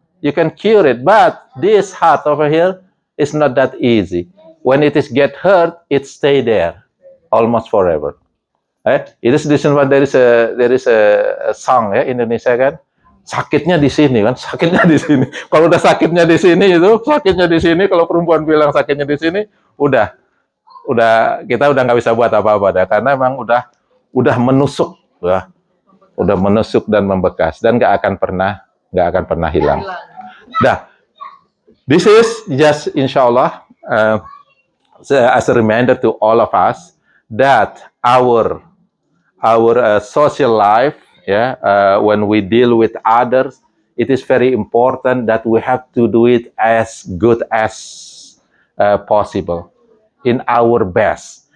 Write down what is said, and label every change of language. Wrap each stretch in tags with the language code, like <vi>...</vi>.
<en>You can cure it, but this heart over here is not that easy. When it is get hurt, it stay there almost forever. It is this one. There is a song Indonesia kan.</en> <id>Sakitnya di sini kan, sakitnya di sini. Kalau udah sakitnya di sini itu, sakitnya di sini. Kalau perempuan bilang sakitnya di sini, udah kita udah nggak bisa buat apa-apa dah, karena memang udah menusuk, udah menusuk dan membekas dan nggak akan pernah hilang.</id> <en>Dah, this is just insyaallah as a reminder to all of us that our social life, when we deal with others, it is very important that we have to do it as good as possible, in our best.</en>